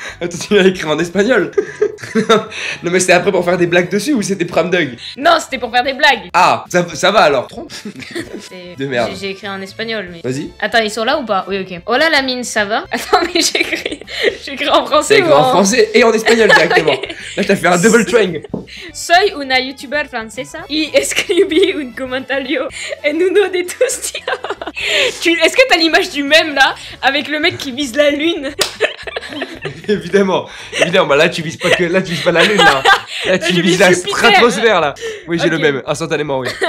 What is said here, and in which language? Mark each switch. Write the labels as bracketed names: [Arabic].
[French] Attends, tu l'as écrit en espagnol. Non, mais c'était après pour faire des blagues dessus ou c'était pram dog? Non, c'était pour faire des blagues. Ah, ça va alors. Trompe. De merde. J'ai écrit en espagnol, mais. Vas-y. Attends, ils sont là ou pas? Oui, ok. Oh là, Lamine, ça va? Attends, mais j'ai écrit en français. T'as écrit en français et en espagnol directement. Là, t'as fait un double train. [Spanish] Soy una youtuber francesa y escribí un comentario en uno de tus tíos. [French] Est-ce que t'as l'image du mème là avec le mec qui vise la lune? Évidemment, bah là tu vises pas la lune là. Là tu vises la stratosphère là. Oui, j'ai le même, instantanément, oui.